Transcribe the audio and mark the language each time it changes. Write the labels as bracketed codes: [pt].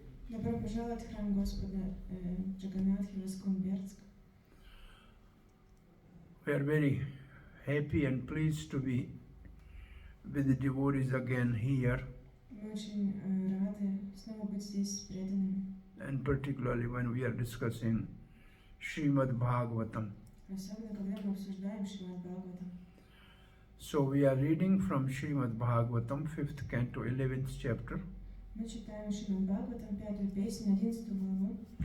[ru] Добро пожаловать в храм Господа Джаганнатхи, ISKCON Berdsk. [en] We are very happy and pleased to be with the devotees again here. [ru] Мы очень рады снова быть здесь с преданными. [en] And particularly when we are discussing Srimad Bhagvatam. [ru] Особенно, когда мы обсуждаем Шримад Бхагаватам. [en] So we are reading from Srimad Bhagvatam, 5th canto, 11th chapter. [ru] Мы читаем Шримад Бхагаватам, 5-ю песню, 11 главу.